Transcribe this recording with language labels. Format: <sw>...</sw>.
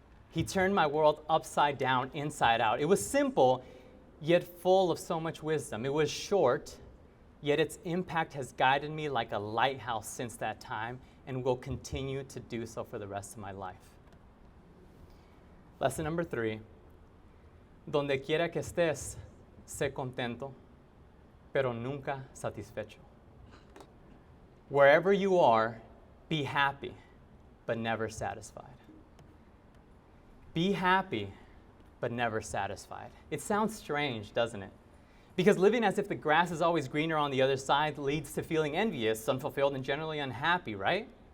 <en>He turned my world upside down, inside out. It was simple, yet full of so much wisdom. It was short, yet its impact has guided me like a lighthouse since that time, and will continue to do so for the rest of my life. Lesson number 3,</en> <es>donde quiera que estés, sé contento, pero nunca satisfecho.</es> <en>Wherever you are, be happy, but never satisfied. Be happy, but never satisfied. It sounds strange, doesn't it? Because living as if the grass is always greener on the other side leads to feeling envious, unfulfilled, and generally unhappy, right?</en>